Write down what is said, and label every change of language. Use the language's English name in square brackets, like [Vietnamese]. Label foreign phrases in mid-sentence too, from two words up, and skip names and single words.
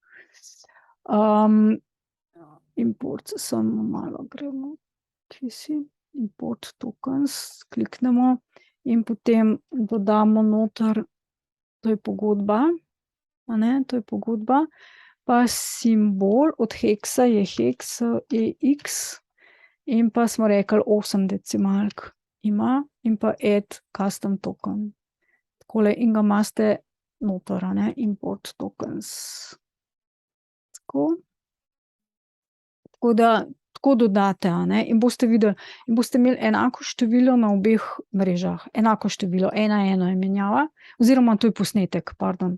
[Slovenian] Import, samo malo gremo, kje si, [English] import tokens, [Slovenian] kliknemo in potem dodamo noter, to je pogodba, a ne, to je pogodba, pa simbol od Hexa je Hex, EX, in pa smo rekli 8 decimalk ima in pa [English] add custom token. [Slovenian] Takole, in ga imate noter, a ne, [English] import tokens. [Slovenian] Tako. Tako da, tako dodate, a ne, in boste videli, in boste imeli enako število na obeh mrežah, enako število, 1:1 je menjava, oziroma to je posnetek, pardon.